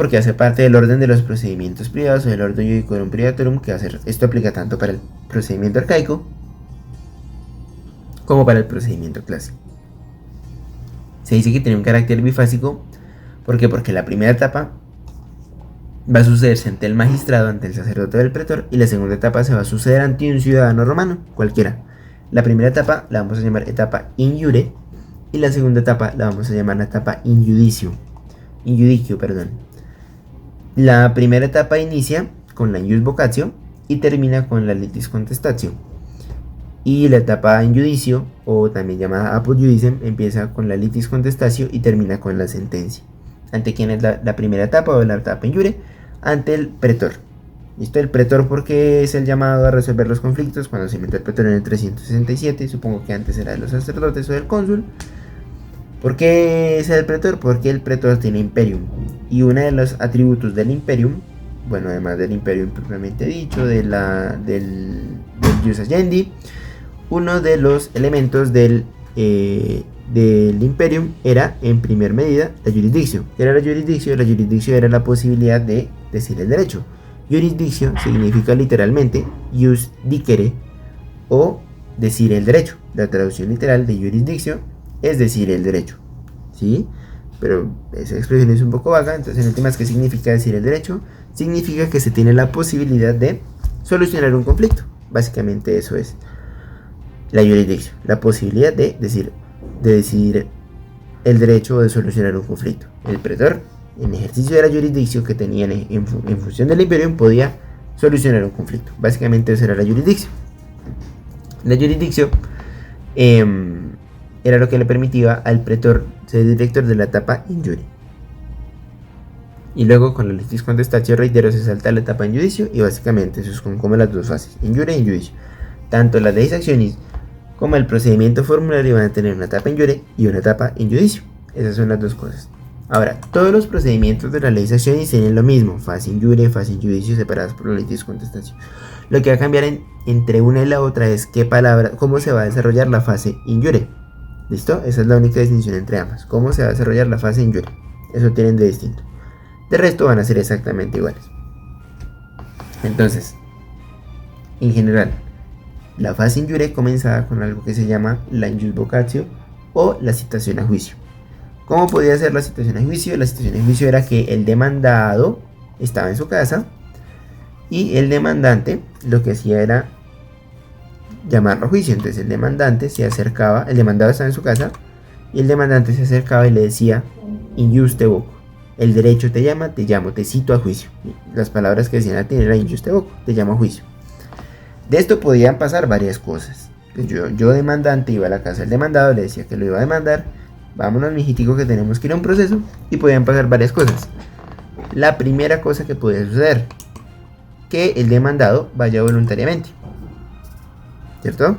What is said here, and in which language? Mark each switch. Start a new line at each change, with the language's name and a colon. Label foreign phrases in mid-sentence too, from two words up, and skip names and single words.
Spanish: Porque hace parte del orden de los procedimientos privados o del orden
Latin: judicorum privatorum,
Spanish: que esto aplica tanto para el procedimiento arcaico como para el procedimiento clásico. Se dice que tiene un carácter bifásico. ¿Por qué? Porque la primera etapa va a sucederse ante el magistrado, ante el sacerdote del pretor, y la segunda etapa se va a suceder ante un ciudadano romano, cualquiera. La primera etapa la vamos a llamar etapa
Latin: in iure,
Spanish: y la segunda etapa la vamos a llamar la etapa
Latin: in judicio.
Spanish: La primera etapa inicia con la
Latin: ius vocatio
Spanish: y termina con la
Latin: litis contestatio.
Spanish: Y la etapa
Latin: in judicio,
Spanish: o también llamada
Latin: apud judicem,
Spanish: empieza con la
Latin: litis contestatio
Spanish: y termina con la sentencia. ¿Ante quién es la primera etapa o la etapa
Latin: in iure?
Spanish: Ante el pretor. ¿Listo? El pretor, porque es el llamado a resolver los conflictos cuando se inventó el pretor en el 367, supongo que antes era de los sacerdotes o del cónsul. ¿Por qué es el pretor? Porque el pretor tiene imperium, y uno de los atributos del imperium, bueno, además del imperium propiamente dicho, del
Latin: jus agendi,
Spanish: uno de los elementos del imperium era, en primer medida, la jurisdicción. ¿Qué era la jurisdicción? La jurisdicción era la posibilidad de decir el derecho. Jurisdicción significa literalmente
Latin: jus dicere,
Spanish: o decir el derecho. La traducción literal de jurisdicción es decir el derecho, ¿sí? Pero esa expresión es un poco vaga, entonces en últimas, ¿qué significa decir el derecho? Significa que se tiene la posibilidad de solucionar un conflicto. Básicamente eso es la jurisdicción, la posibilidad de decidir el derecho o de solucionar un conflicto. El pretor, en ejercicio de la jurisdicción que tenía en función del imperio, podía solucionar un conflicto. Básicamente eso era la jurisdicción. La jurisdicción era lo que le permitía al pretor ser director de la etapa
Latin: in iure.
Spanish: Y luego con la
Latin: litis contestatio,
Spanish: reitero, se salta la etapa en judicio, y básicamente eso es como las dos fases,
Latin: in iure y in judicio.
Spanish: Tanto las
Latin: leis actionis
Spanish: como el procedimiento formulario van a tener una etapa
Latin: in iure
Spanish: y una etapa
Latin: in judicio.
Spanish: Esas son las dos cosas. Ahora, todos los procedimientos de las
Latin: leis actionis
Spanish: tienen lo mismo, fase
Latin: in iure,
Spanish: fase
Latin: in judicio,
Spanish: separadas por la
Latin: litis contestatio.
Spanish: Lo que va a cambiar entre una y la otra es cómo se va a desarrollar la fase
Latin: in iure.
Spanish: ¿Listo? Esa es la única distinción entre ambas. ¿Cómo se va a desarrollar la fase
Latin: in iure?
Spanish: Eso tienen de distinto. De resto van a ser exactamente iguales. Entonces, en general, la fase
Latin: in iure
Spanish: comenzaba con algo que se llama la
Latin: in jus vocatio
Spanish: o la citación a juicio. ¿Cómo podía ser la citación a juicio? La citación a juicio era que el demandado estaba en su casa y el demandante lo que hacía era llamarlo a juicio. Entonces el demandante se acercaba, el demandado estaba en su casa y el demandante se acercaba y le decía:
Latin: in jus te voco,
Spanish: el derecho te llama, te llamo, te cito a juicio. Las palabras que decían a tener era
Latin: in jus te voco,
Spanish: te llamo a juicio. De esto podían pasar varias cosas. Yo demandante iba a la casa del demandado, le decía que lo iba a demandar, vámonos mijitico que tenemos que ir a un proceso, y podían pasar varias cosas. La primera cosa que podía suceder, que el demandado vaya voluntariamente, ¿cierto?